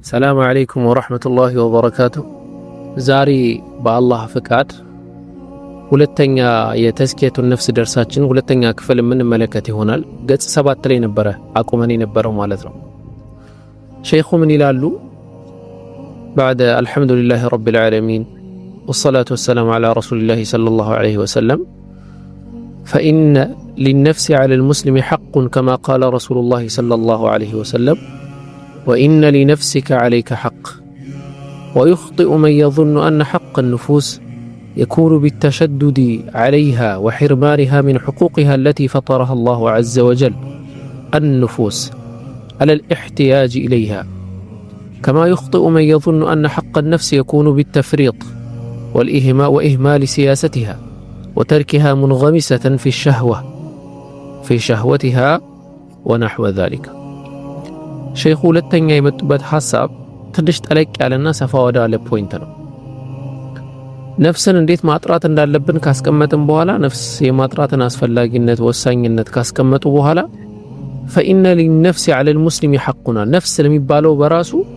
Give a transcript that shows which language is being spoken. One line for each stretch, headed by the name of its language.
Arabic: السلام عليكم ورحمة الله وبركاته. زاري بالله فكاد
Amharic: ሁለተኛ የተስኪየቱ ነፍስ ደርሳችን ሁለተኛ ክፍል ምን መለከት ይሆናል። ገጽ 7 ላይ ነበረ አቁመን የነበረው ማለት ነው። ሼኹ ምን ይላሉ?
Arabic: بعد الحمد لله رب العالمين والصلاة والسلام على رسول الله صلى الله عليه وسلم فإن للنفس على المسلم حق كما قال رسول الله صلى الله عليه وسلم وإن لنفسك عليك حق ويخطئ من يظن أن حق النفوس يكون بالتشدد عليها وحرمانها من حقوقها التي فطرها الله عز وجل النفوس على الاحتياج إليها كما يخطئ من يظن أن حق النفس يكون بالتفريط وإهمال سياستها وتركها منغمسة في شهوتها ونحو ذلك.
Amharic: شيخ ሁለተኛ የመጡበት ሐሳብ ትንሽ ጠለቅ ያለና ሰፋ ወዳለ ፖይንት ነው። ነፍስን እንዴት ማጥራት እንዳለብን ካስቀመጥን በኋላ ነፍስ የማጥራትን አስፈላጊነት ወሳኝነት ካስቀመጡ በኋላ
Arabic: فإن للنفس على المسلم حقنا
Amharic: ነፍስ ለሚባለው በራሱ